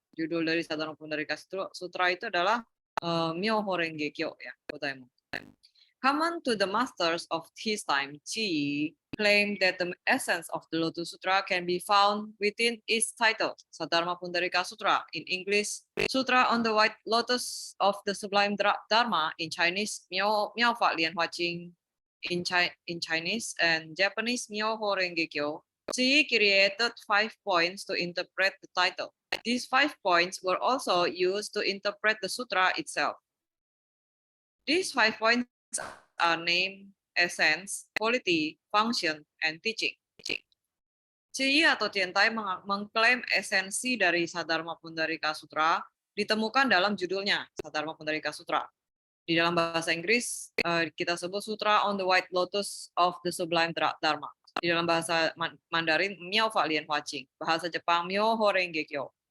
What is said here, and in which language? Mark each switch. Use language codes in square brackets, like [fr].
[id] Judul dari Sadharma Pundarika Sutra itu adalah Myoho Renge Kyo ya, Odaimoku. [en] Common to the masters of his time, Chi claimed that the essence of the Lotus Sutra can be found within its title, Sadharma Pundarika Sutra, in English, Sutra on the White Lotus of the Sublime Dharma, in Chinese, Miao Fa Lian Hua Qing, in Chinese, and Japanese, Myoho Renge Kyo. Chi created 5 points to interpret the title. These 5 points were also used to interpret the sutra itself. These 5 points are name, essence, quality, function, and teaching. [id] Chi atau Tiantai mengklaim esensi dari Sadharma Pundarika Sutra ditemukan dalam judulnya, Sadharma Pundarika Sutra. Di dalam bahasa Inggris, kita sebut Sutra on the White Lotus of the Sublime Dharma. Di dalam bahasa Mandarin, Miao Fa Lian Hua Qing. Bahasa Jepang, Myoho Renge Kyo.